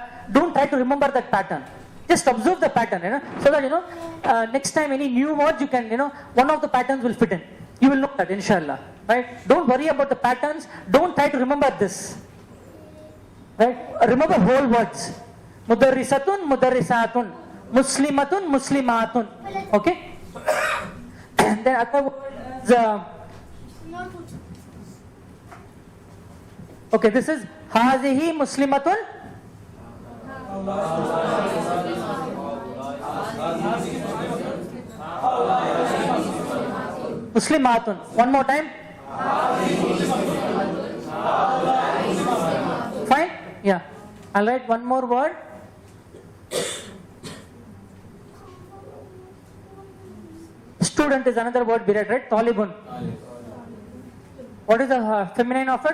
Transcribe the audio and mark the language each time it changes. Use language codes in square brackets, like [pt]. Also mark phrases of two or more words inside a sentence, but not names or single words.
[en] Don't try to remember that pattern. Just observe the pattern, so that next time any new words you can, one of the patterns will fit in. You will know that, inshallah. Right? Don't worry about the patterns. Don't try to remember this. Right? Remember whole words. [ar] مدرسةٌ، مدرسةٌ. مسلمةٌ، مسلمةٌ. [en] Okay? And then other word is, okay, this is [ar] هذه مسلمةٌ. Muslimatun. [en] One more time. Fine? Yeah. I'll write one more word. Student is another word we read, right? [ar] Talibun. [en] What is the feminine of it?